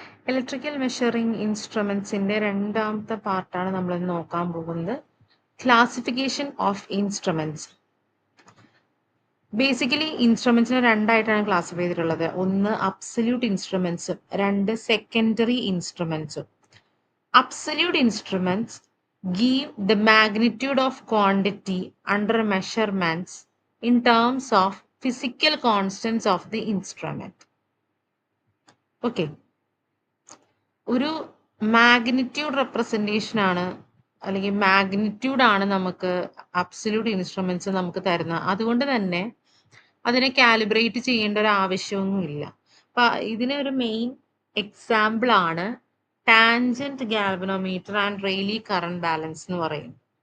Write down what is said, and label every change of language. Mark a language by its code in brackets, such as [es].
[ml] Electrical measuring ഇൻസ്ട്രുമെന്റ്സിന്റെ രണ്ടാമത്തെ പാർട്ടാണ് നമ്മൾ നോക്കാൻ പോകുന്നത്. [en] Classification of instruments. [ml] Basically ഇൻസ്ട്രുമെന്റ്സിനെ രണ്ടായിട്ടാണ് classify ചെയ്തിട്ടുള്ളത്. ഒന്ന് അബ്സല്യൂട്ട് ഇൻസ്ട്രുമെന്റ്സും രണ്ട് secondary ഇൻസ്ട്രുമെന്റ്സും. [en] Absolute instruments give the magnitude of quantity under measurements in terms of physical constants of the instrument. Okay. [ml] ഒരു മാഗ്നിറ്റ്യൂഡ് റെപ്രസെൻറ്റേഷൻ ആണ് അല്ലെങ്കിൽ മാഗ്നിറ്റ്യൂഡ് ആണ് നമുക്ക് അബ്സല്യൂട്ട് ഇൻസ്ട്രുമെന്റ്സ് നമുക്ക് തരുന്നത്. അതുകൊണ്ട് തന്നെ അതിനെ കാലിബ്രേറ്റ് ചെയ്യേണ്ട ഒരു ആവശ്യമൊന്നുമില്ല. അപ്പൊ ഇതിന് ഒരു മെയിൻ എക്സാമ്പിൾ ആണ് tangent galvanometer and Rayleigh current balance എന്ന് പറയും.